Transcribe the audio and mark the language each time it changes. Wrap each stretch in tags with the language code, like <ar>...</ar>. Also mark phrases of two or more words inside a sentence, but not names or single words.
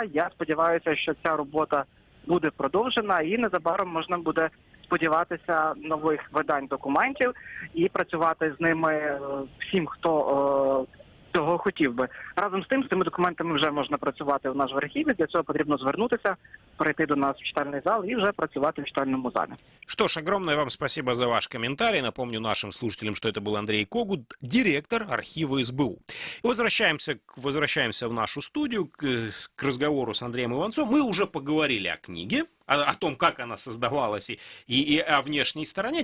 <uk>Я сподіваюся, що ця робота буде продовжена і незабаром можна буде сподіватися нових видань документів і працювати з ними всім, хто цього хотів би. Разом з тим, з цими документами вже можна працювати у нас в архіві. Для цього потрібно звернутися, прийти до нас в читальний зал и уже працювати в читальному зале.</uk> <ru>Что ж, огромное вам спасибо за ваш комментарий. Напомню нашим слушателям, что это был Андрей Когут, директор архива СБУ. И возвращаемся в нашу студию к разговору с Андреем Иванцовым. Мы уже поговорили о книге, о том, как она создавалась и о внешней стороне.</ru>